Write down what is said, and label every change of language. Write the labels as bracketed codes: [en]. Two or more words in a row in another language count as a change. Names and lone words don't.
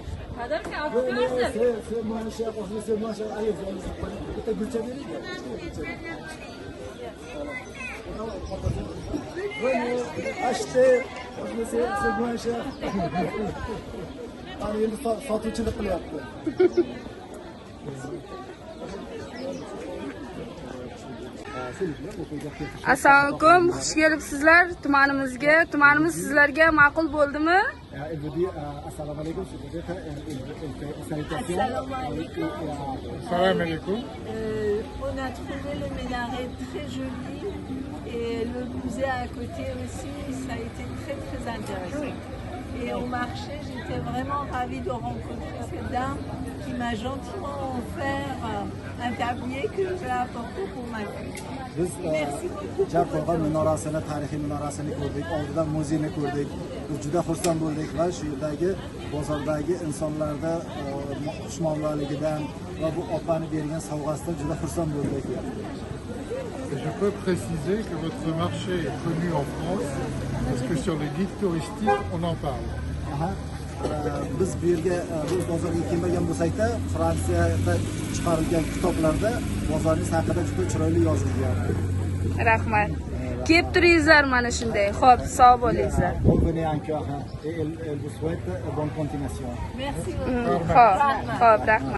[fr] C'est moins cher, c'est moins cher. Allez, peut-être budget Venez, achetez, c'est moins cher. Allez, il faut tout de suite. [uz] Assalomu alaykum, xush kelibsizlar tumanimizga. Tumanimiz sizlarga ma'qul bo'ldimi? [fr] Elle vous dit [ar] assalamu alaikum, [fr] c'est [ar] Salam alaikum. [fr] On a trouvé le minaret très joli et le musée à côté aussi, ça a été très intéressant. Et au marché, j'étais vraiment ravie de rencontrer cette dame qui m'a gentiment offert un tablier que j'ai apporté pour ma fille. [uz] Biz Jarqo'g'a minorasini, tarixiy minorasini ko'rdik, oldidan muzeyni ko'rdik. Biz juda xursand bo'ldik va shu yerdagi bozordagi insonlarda xushmuomalaligidan va bu opani bergan sovg'asidan juda xursand bo'ldik. [fr] Je peux préciser que votre marché est connu en France parce que sur les guides touristiques, on en parle. [uz] Biz bu yerga biz bozorga kelmagan bo'lsak-da, Fransiyada chiqarilgan kitoblarda bozoringiz haqida juda chiroyli yozilgan. Rahmat. Kelib turingizlar mana shunday. Xo'p, sog' bo'lingizlar. [fr] Venez encore et elle vous souhaite bonne continuation. Merci. [uz] Xo'p, rahmat.